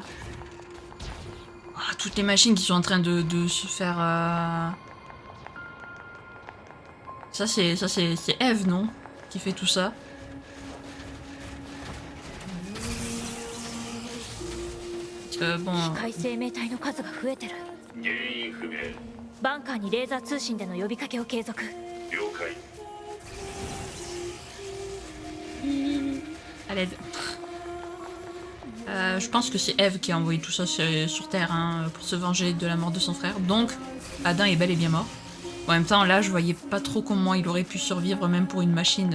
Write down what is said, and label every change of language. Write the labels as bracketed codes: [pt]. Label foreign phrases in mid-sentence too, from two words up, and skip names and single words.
[fr] Oh, toutes les machines qui sont en train de se faire... Ça, c'est Eve, non? Qui fait tout ça. Bon... [ja] 機械生命体の数が増えてる。原因不明。バンカーにレーザー通信での呼びかけを継続。了解。 [fr] À l'aide. Je pense que c'est Eve qui a envoyé tout ça sur Terre hein, pour se venger de la mort de son frère. Donc, Adam est bel et bien mort. En même temps, là, je voyais pas trop comment il aurait pu survivre, même pour une machine.